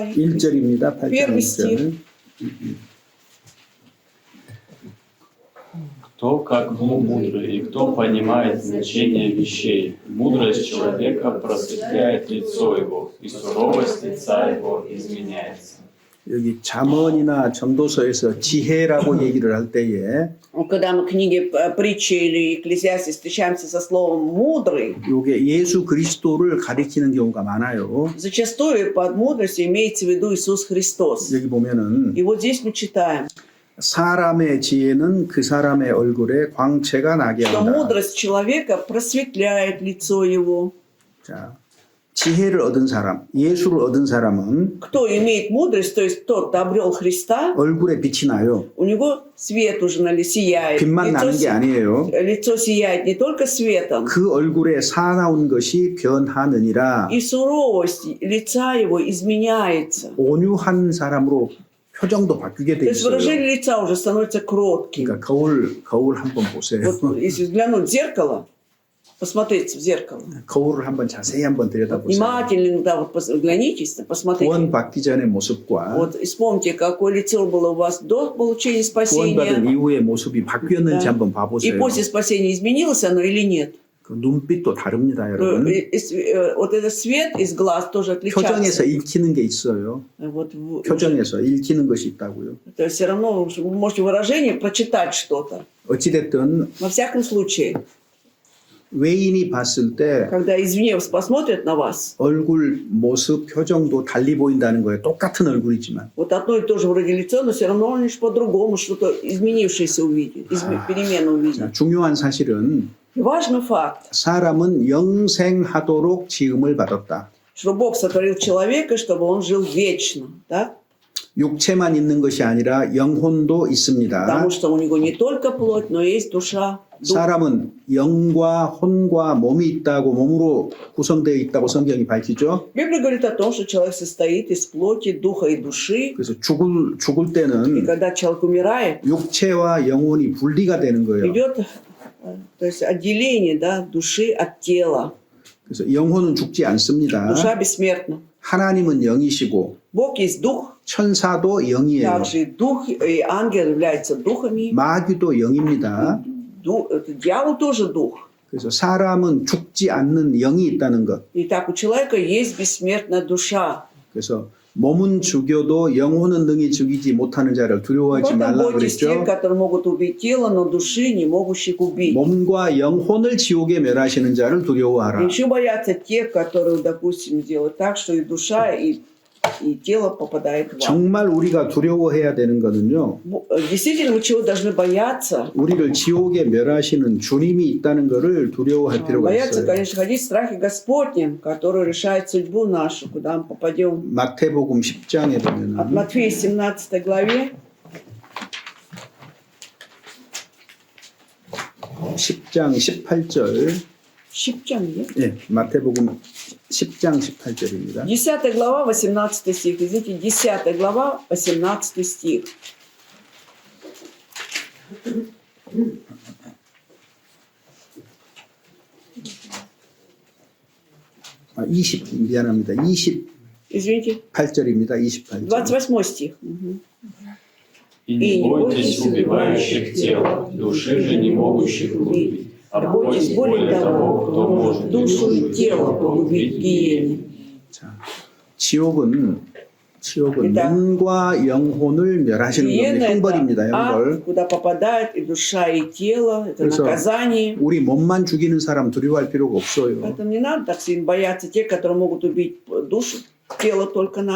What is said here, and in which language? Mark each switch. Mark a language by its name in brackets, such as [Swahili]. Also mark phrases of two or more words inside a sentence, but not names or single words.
[Korean] 1절입니다. 8장 [Russian] Первый [Korean] 1절. [Russian] Кто как мудрый, и кто понимает значение вещей? Мудрость человека просветляет лицо его, и суровость лица его изменяется. [Korean] 여기 잠언이나 전도서에서 지혜라고 얘기를 할 때에 [Russian] Когда мы в книге притчи или Экклесиасте встречаемся со словом «мудрый», [Korean] 이게 예수 그리스도를 가리키는 경우가 많아요. [Russian] зачастую под мудростью имеется в виду Иисус Христос. [Korean] 여기 보면은 [Russian] И вот здесь мы читаем, [Korean] 사람의 지혜는 그 사람의 얼굴에 광채가 나게 [Russian] что [Korean] 한다. [Russian] мудрость человека просветляет лицо его. [Korean] 자, 지혜를 얻은 사람, 예수를 얻은 사람은 [Russian] Кто имеет мудрость, то есть тот, кто обрел Христа, [Korean] 얼굴에 빛이 на요. [Russian] у него свет уже сияет. [Korean] 빛만 나는 게 아니에요. [Russian] Лицо сияет не только светом, [Korean] 그 얼굴에 사나운 것이 변하느니라. [Russian] и суровость лица его изменяется. [Korean] 온유한 사람으로 표정도 바뀌게 돼 [Russian] То есть [Korean] 있어요. [Russian] выражение лица уже становится кротким. [Korean] 그러니까 거울 한번 보세요. [Russian] Вот если взглянуть в зеркало, посмотреться в зеркало, [Korean] 거울을 한번 자세히 한번 들여다보세요. [Russian] внимательно, да, вот взглянитесь, посмотрите. [Korean] 구원받기 전의 모습과 [Russian] Вот и вспомните, какое лицо было у вас до получения [Korean] 구원받은 [Russian] спасения, [Korean] 이후의 모습이 바뀌었는지 [Russian] Да. [Korean] 한번 [Russian] и [Korean] 봐보세요. [Russian] после спасения изменилось оно или нет. [Korean] 그 눈빛도 다릅니다, 여러분. [Russian] Вот этот свет из глаз тоже [Korean] 표정에서 [Russian] отличается. [Korean] 읽히는 게 있어요. [Russian] Вот, [Korean] 표정에서 읽히는 것이 있다고요. [Russian] то есть все равно вы можете выражение прочитать что-то. [Korean] 어찌됐든 [Russian] Во всяком случае, [Korean] 외인이 봤을 때 [Russian] когда извне посмотрят на вас, [Korean] 얼굴, 모습, 표정도 달리 보인다는 거예요. 똑같은 얼굴이지만. [Russian] вот одно и то же вроде лицо, но все равно он лишь по-другому что-то изменившееся увидит, перемену увидит. [Korean] 자, 중요한 사실은 [Russian] И важный факт, [Korean] 사람은 영생하도록 지음을 받았다. [Russian] что Бог сотворил человека, чтобы он жил вечно, да? [Korean] 육체만 있는 것이 아니라 영혼도 있습니다. [Russian] Потому что у него не только плоть, но есть душа. дух. [Korean] 사람은 영과 혼과 몸이 있다고 몸으로 구성되어 있다고 성경이 밝히죠. [Russian] Библия говорит о том, что человек состоит из плоти, духа и души. [Korean] 그래서 죽을 [Russian] И [Korean] 때는 [Russian] когда человек умирает, [Korean] 육체와 영혼이 분리가 되는 거예요. [Russian] идет то есть отделение, да, души от тела. [Korean] 그래서 영혼은 죽지 않습니다. [Russian] Душа бессмертна. [Korean] 하나님은 영이시고 [Russian] Бог есть дух, [Korean] 천사도 영이에요. [Russian] также и дух, и ангел являются духами. [Korean] 마귀도 영입니다. [Russian] Дьявол тоже дух. [Korean] 그래서 사람은 죽지 않는 영이 있다는 것. [Russian] И так у человека есть бессмертная душа. [Korean] 그래서 몸은 죽여도 영혼은 능히 죽이지 못하는 자를 두려워하지 [Russian] Поэтому [Korean] 말라고 [Russian] бойтесь тех, [Korean] 그랬죠. [Russian] которые могут убить тело, но души не могущих убить. [Korean] 몸과 영혼을 지옥에 멸하시는 자를 두려워하라. [Russian] Еще боятся тех, которые, допустим, делают так, что и душа, и тело попадает в ад. [Korean] 정말 우리가 두려워해야 되는 거는요. [Russian] Действительно, мы чего должны бояться? [Korean] 우리를 지옥에 멸하시는 주님이 있다는 것을 두려워할 필요가 [Russian] Бояться, [Korean] 있어요. [Russian] конечно, ходить в страхе Господнем, который решает судьбу нашу, куда мы попадем. [Korean] 마태복음 10장에 [Russian] От [Korean] 보면은 [Russian] Матфея 17 главе, [Korean] 10장 18절. 10장, 예, 마태복음 10장 18절입니다. [Russian] 10 глава, 18 стих. Извините, 10 глава, 18 стих. [Korean] 미안합니다. [Russian] Извините, [Korean] 28절입니다. 28절. [Russian] 28 стих. Мгм. И не бойтесь убивающих тело, души же не могущих убить. А бойтесь более того, кто может душу и тело погубить в гиене. [Korean] 자, 지옥은 일단, 눈과 영혼을 멸하시는 [Russian] Гиена [Korean] 겁니다. – 형벌입니다. [Russian] это ад, [Korean] 형벌. [Russian] куда попадает и душа, и тело. Это [Korean] 그래서 [Russian] наказание. [Korean] 우리 몸만 죽이는 사람 두려워할 필요가 없어요. [Russian] Поэтому не надо так сильно бояться тех, которые могут убить душу, тело только наше.